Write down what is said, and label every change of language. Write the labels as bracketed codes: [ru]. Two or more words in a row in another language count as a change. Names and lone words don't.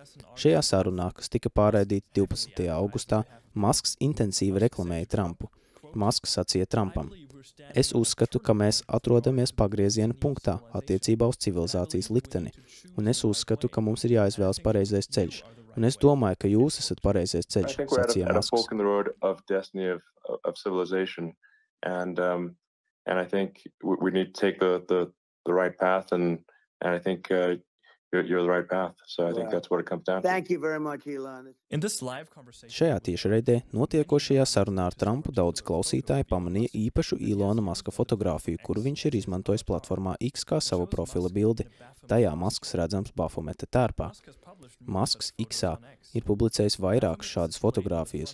[lv] Šajā sarunā, kas tika pārraidīta 12. augustā, Masks intensīvi reklamēja Trumpu. Masks sacīja Trumpam: Es uzskatu, ka mēs atrodamies pagrieziena punktā attiecībā uz civilizācijas likteni, un es uzskatu, ka mums ir jāizvēlas pareizais ceļš. Un es domāju, ka jūs esat pareizais ceļš, sacīja Masks. [en] And I think we need to take the right path, and I think you're the right path. So I think that's what it comes down to. Thank you very much, Elon. [lv] Šajā tiešraidē notiekošajā sarunā ar Trumpu daudz klausītāji pamanīja īpašu Ilona Maska fotogrāfiju, kuru viņš ir izmantojis platformā X kā savu profila bildi. Tajā Masks redzams Bafometa tērpā. Masks X-ā ir publicējis vairākas šādas fotogrāfijas.